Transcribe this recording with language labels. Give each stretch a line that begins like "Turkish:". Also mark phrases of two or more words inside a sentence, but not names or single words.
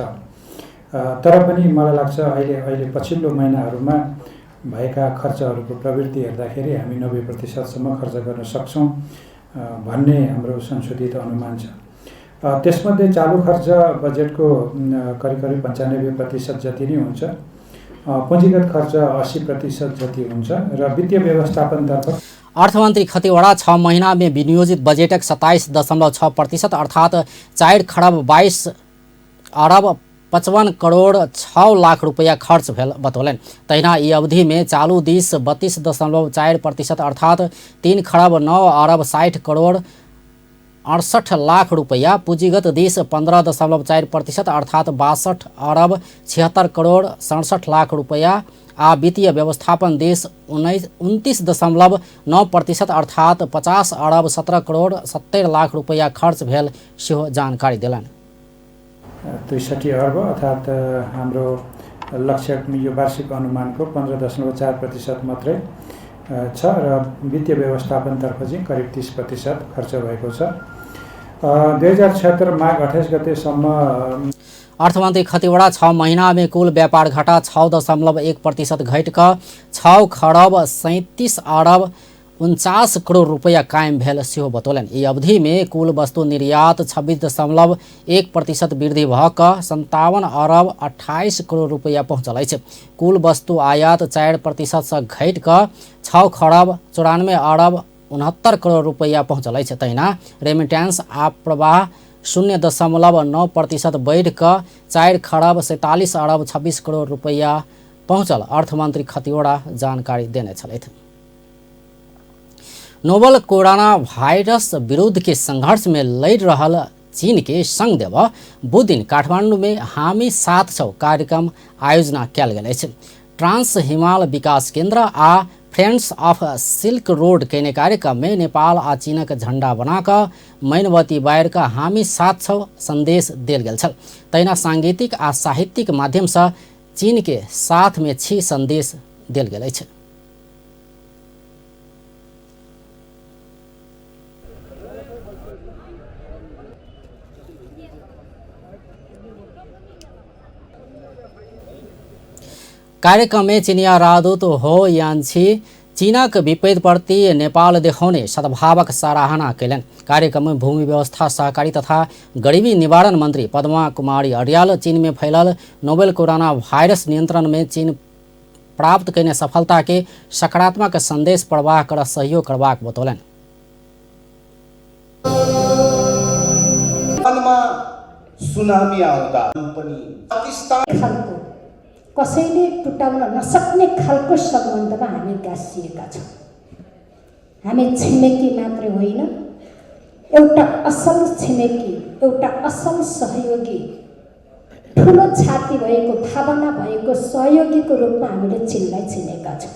Nepali: तर पनि मलाई लाग्छ अहिले पछिल्लो महिनाहरूमा भएका खर्चहरूको प्रवृत्ति हेर्दाखेरि हामी 90% सम्म खर्च गर्न सक्छौं भन्ने हाम्रो संशोधित अनुमान छ। त्यसमध्ये चालू खर्च बजेटको करिब 95% जति नै हुन्छ, पूंजीगत खर्च 80% जति हुन्छ र वित्तीय व्यवस्थापनतर्फ
Maithili: अर्थमंत्री खतिवड़ा 6 महीना में विनियोजित बजेटक 27.6% अर्थात 4 खरब 22 अरब 55 करोड़ 6 लाख रुपया खर्च भेल बतौलन। तहिना ई अवधि में चालू दिश 32.4% अर्थात 3 खरब 9 अरब 60 करोड़ 68 लाख रुपया, पूंजीगत दिश 15.4% अर्थात 62 अरब 76 करोड़ 67 लाख रुपया आ वित्तीय व्यवस्थापन देश 29.9% अर्थात 50 अरब 17 करोड़ 70 लाख रुपया खर्च भेल सेहो जानकारी देलनि।
Nepali: 63 अर्ब अर्थात हाम्रो लक्ष्य यो वार्षिक अनुमानको 15.4% मात्रै छ र वित्तीय व्यवस्थापनतर्फ चाहिँ करिब 30% खर्च भएको छ। 2076 माघ 28 गतेसम्म
Maithili: अर्थमंत्री खतिवड़ा 6 महीना में कुल व्यापार घटा 6.1% घटिकर 6 खरब 37 अरब 49 करोड़ रुपया कायम भेल सेहो बतौलन। ई अवधि में कुल वस्तु निर्यात 26.1% वृद्धि भऽ कऽ 57 अरब 28 करोड़ रुपया पहुँचल अछि। कुल वस्तु आयात 4% सँ घटि कऽ 6 खरब 94 अरब 69 करोड़ रुपया पहुँचल अछि। तहिना रेमिटेंस आप्रवाह 0.9% बढ़ि कऽ 4 खरब 47 अरब 26 करोड़ रुपया पहुँचल, अर्थमंत्री खतिवड़ा जानकारी देने छलथि।
English: novel corona virus
Maithili: विरुद्ध के संघर्ष में लड़ रहल चीन के संग देव बुध दिन काठमांडू में
Nepali: हामी साथ छौ
Maithili: कार्यक्रम आयोजना कयल गेल अछि। ट्रांस हिमाल विकास केंद्र आ फ्रेंड्स ऑफ सिल्क रोड केने कार्यक्रम में नेपाल आ चीनक झंडा बनाकर मैनवती बायर का
Nepali: हामी साथ छौ
Maithili: संदेश देल गेल छल। तहिना सांगीतिक आ साहित्यिक माध्यम से चीन के साथ में छी संदेश देल गेल अछि। कार्यक्रम में चीनिया राजदूत हो यान्छी चीनक विपरीत प्रति नेपाल देखाउने सद्भावक सराहना कयलनि। कार्यक्रम में भूमि व्यवस्था, सहकारी तथा गरीबी निवारण मंत्री पद्मा कुमारी अर्याल चीन में फैलल
English: novel corona virus
Maithili: नियंत्रण में चीन प्राप्त कयने सफलता के सकारात्मक संदेश प्रवाह कर सहयोग करबाक बतौलनि।
Nepali: सुनामी आउँदा पनि पाकिस्तान कसैले टुटाउन नसक्ने खालको सम्बन्धमा हामी गाँसिएका छौँ। हामी छिमेकी मात्रै होइन, एउटा असल छिमेकी, एउटा असल सहयोगी, ठुलो छाती भएको, भावना भएको सहयोगीको रूपमा हामीले चीनलाई चिनेका छौँ।